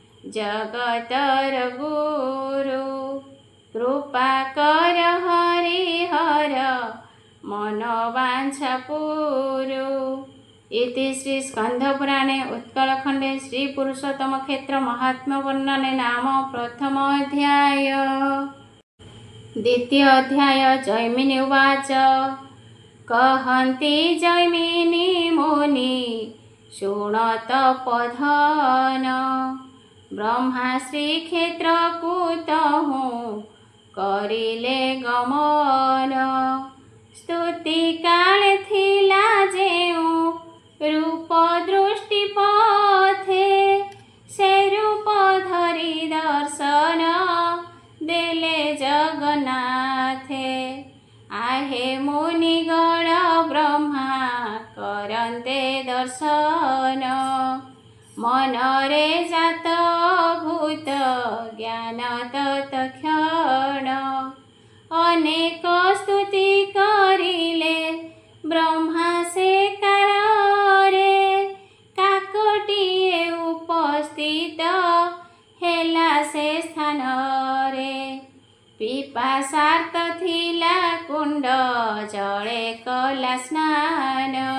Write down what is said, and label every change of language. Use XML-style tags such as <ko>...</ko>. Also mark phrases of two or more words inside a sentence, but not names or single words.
<or>ଜଗତର ଗୁରୁ କୃପା କର ହରିହର ମନୋବାଞ୍ଛା ପୁରୁ।</or> <sa>इति श्री स्कंधपुराणे उत्कलखंडे श्री पुरुषोत्तम क्षेत्र महात्म्य वर्णने नाम प्रथम अध्याय। द्वितीय अध्याय। जैमिनी उवाच</sa> <or>କହନ୍ତି ଜୈମିନୀ ମୁନି ଶୃଣତ ପଧନ ବ୍ରହ୍ମା ଶ୍ରୀକ୍ଷେତ୍ରକୁ ତହୁ କରିଲେ ଗମନ ସ୍ତୁତି କାଳେ ଥିଲା ଜେଉ ରୂପ ଦୃଷ୍ଟି ପଥେ ସେ ରୂପ ଧରି ଦର୍ଶନ ଦେଲେ ଜଗନ୍ନାଥେ ଆହେ ମୁନିଗଣ ବ୍ରହ୍ମା କରନ୍ତେ ଦର୍ଶନ ମନରେ ଜାତ ଭୂତ ଜ୍ଞାନ ତତ୍କ୍ଷଣ ଅନେକ ସ୍ତୁତି କରିଲେ ବ୍ରହ୍ମା ସେ काଳରେ କାକଟିଏ ଉପସ୍ଥିତ ହେଲା ସେ ସ୍ଥାନରେ ପିପାସାର୍ଥ ଥିଲା କୁଣ୍ଡ ଜଳେ କଲା ସ୍ନାନ</or>